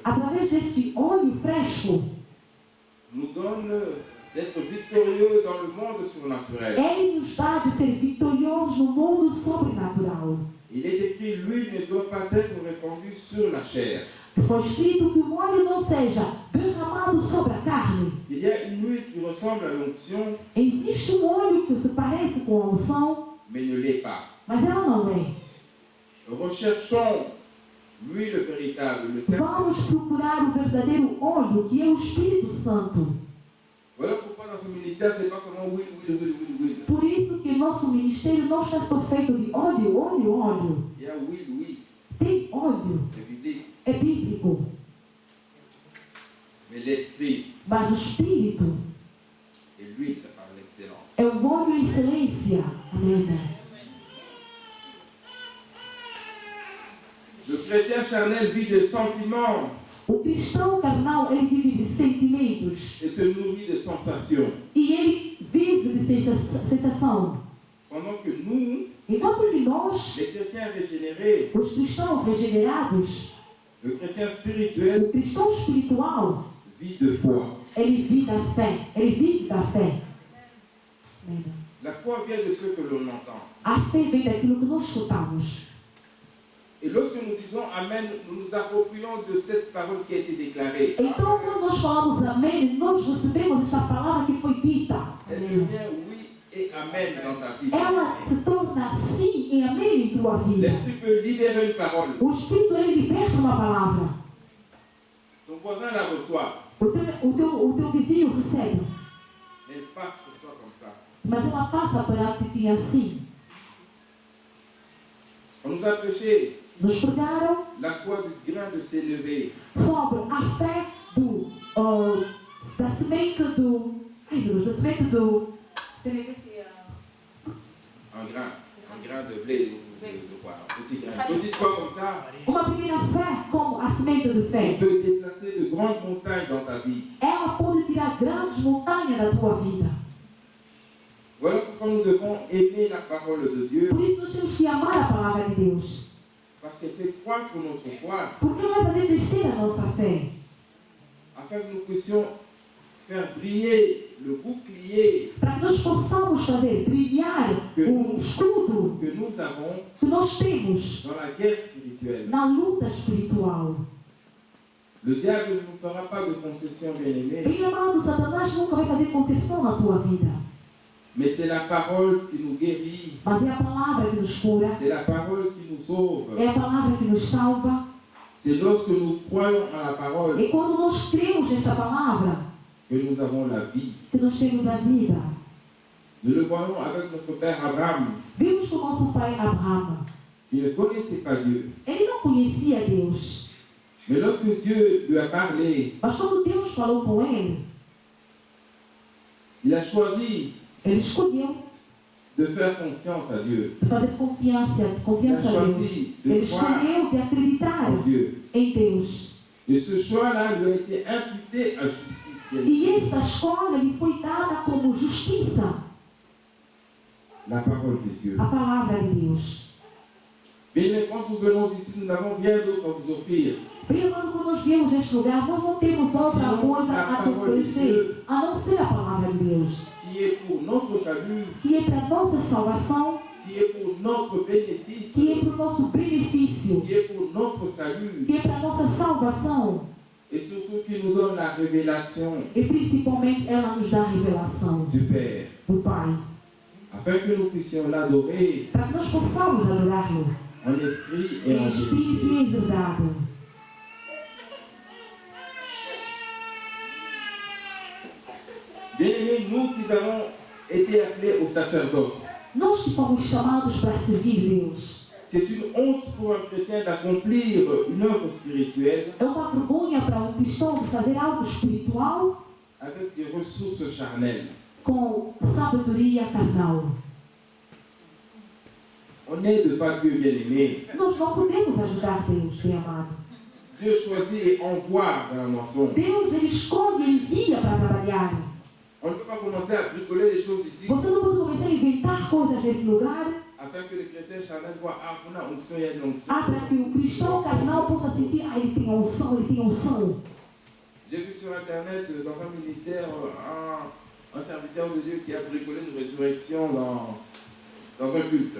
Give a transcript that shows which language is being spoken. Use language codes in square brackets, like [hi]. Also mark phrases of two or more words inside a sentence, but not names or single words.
[pt] através desse óleo fresco, [fr] nous donne d'être victorieux dans le monde surnaturel. [pt] ele nos dá de ser vitoriosos no mundo sobrenatural. [fr] Il est écrit, l'huile ne doit pas être répandue sur la chair. [pt] Foi escrito que o óleo não seja derramado sobre a carne. [fr] Il y a une huile qui ressemble à l'onction, [pt] Existe um óleo que se parece com a unção, [fr] mais ne l'est pas. [pt] mas ela não é. [fr] Recherchons l'huile véritable, le [pt] Vamos [fr] Saint-Esprit. [pt] procurar o verdadeiro óleo, que é o Espírito Santo. [fr] Voilà pourquoi dans ce ministère, ce n'est pas seulement huile, huile, huile, huile, huile. [pt] Por isso que nosso ministério não está só feito de óleo, óleo, óleo. [fr] Il y a huile, oui, [pt] Tem óleo, [fr] c'est biblique. [pt] é bíblico. [fr] Mais l'esprit [pt] Mas o Espírito [fr] est l'huile par l'excellence. [pt] é o óleo em excelência. Amém. [fr] Le chrétien charnel vit de sentiments [pt] O cristão carnal, ele vive de sentimentos. [fr] et se nourrit de sensations. [pt] E ele vive de sensação. [fr] Pendant que nous, [pt] Enquanto que nós, [fr] les chrétiens régénérés, [pt] os cristãos regenerados, [fr] le chrétien spirituel [pt] o cristão espiritual, [fr] vit de foi. [pt] ele vive da fé. Ele vive da fé. Amém. [fr] La foi vient de ce que l'on entend. [pt] A fé vem daquilo que nós escutamos. [fr] Et lorsque nous disons Amen, nous nous approprions de cette parole qui a été déclarée. [pt] Então, quando nós falamos amém, nós recebemos esta palavra que foi dita. [fr] Elle [pt] Amém. [fr] devient oui et Amen dans ta vie. [pt] Ela se torna sim e amém em tua vida. [fr] L'Esprit peut libérer une parole. [pt] O Espírito, ele liberta uma palavra. [fr] Ton voisin la reçoit. [pt] O teu vizinho recebe. [fr] Elle passe sur toi comme ça. [pt] Mas ela passa para ti assim. [fr] On nous a prêché [pt] Nos pregaram [fr] la foi du grain de s'élever. [pt] sobre a fé da semente do... Ai, meu Deus, da semente do... [fr] Un grain de blé, de quoi, un petit grain. Une petite foi comme ça, [pt] Uma pequena fé como a semente de [fr] on [pt] fé. [fr] peut déplacer de grandes montagnes dans ta vie. [pt] Ela pode tirar grandes montanhas da tua vida. [fr] Voilà pourquoi nous devons aimer la parole de Dieu, [pt] Por isso nós temos que amar a palavra de Deus. [fr] parce qu'elle fait croître notre foi, [pt] Porque ela vai fazer crescer a nossa fé. [fr] afin que nous puissions faire briller le bouclier [pt] Para que nós possamos fazer brilhar o escudo [fr] que nous avons [pt] que nós temos [fr] dans la guerre spirituelle. [pt] na luta espiritual. [fr] Le diable ne nous fera pas de concession, bien-aimés, [pt] Bem amado, Satanás nunca vai fazer concepção na tua vida. [fr] mais c'est la parole qui nous guérit, [pt] Mas é a palavra que nos cura. [fr] c'est la parole qui nous sauve. [pt] É a palavra que nos salva. [fr] C'est lorsque nous croyons en la parole [pt] E quando nós cremos nesta palavra, [fr] que nous avons la vie. [pt] que nós temos a vida. [fr] Nous le voyons avec notre père Abraham, [pt] Vimos com o nosso pai Abraão. [fr] qui ne connaissait pas Dieu. [pt] Ele não conhecia Deus. [fr] Mais lorsque Dieu lui a parlé, [pt] Mas quando Deus falou com ele, [fr] il a choisi [pt] ele escolheu [fr] de faire confiance à Dieu. [pt] de fazer confiança [fr] Il a [pt] a Deus. [fr] choisi de [pt] Ele [fr] croire [pt] escolheu de acreditar [fr] en Dieu. [pt] em Deus. [fr] Et ce choix-là lui a été imputé à justice. [pt] E essa escolha lhe foi dada como justiça. [fr] la parole de Dieu. [pt] a palavra de Deus. [fr] Mais quand nous venons ici, nous n'avons rien d'autre à vous offrir. [pt] Bem, amado, quando nós viemos neste lugar, nós não temos outra coisa a te oferecer, a não ser a palavra de Deus, [fr] Qui est pour notre salut, [pt] que é para a nossa salvação, [fr] qui est pour notre bénéfice, [pt] que é para o nosso benefício, [fr] qui est pour notre salut, [pt] que é para a nossa salvação, [fr] et surtout qui nous donne la révélation [pt] e principalmente ela nos dá a revelação [fr] du Père, [pt] do Pai, [fr] afin que nous puissions l'adorer [pt] para que nós possamos adorá-lo [fr] en esprit et [pt] em [fr] en [pt] espírito [fr] vérité. [pt] e em verdade. [fr] Bien-aimés, nous qui avons été appelés au sacerdoce, [pt] Nós que fomos chamados para servir Deus, [fr] c'est une honte pour un chrétien d'accomplir une œuvre spirituelle [pt] é uma vergonha para um cristão de fazer algo espiritual [fr] avec des ressources charnelles. [pt] com sabedoria carnal. [fr] On n'aide pas Dieu, bien-aimé. [pt] Nós não podemos ajudar Deus, bem amado. [fr] Dieu choisit et envoie dans la moisson. [pt] Deus, Ele escolhe e envia para trabalhar. [fr] On ne peut pas commencer à bricoler des choses ici [pt] Você não pode começar a inventar coisas nesse lugar [fr] afin que le chrétien charnel voit, ah, on a onction, il y a une onction. [pt] para que o cristão carnal possa sentir, ele tem unção, ele tem unção. [fr] J'ai vu sur internet, dans un ministère, un serviteur de Dieu qui a bricolé une résurrection dans un culte.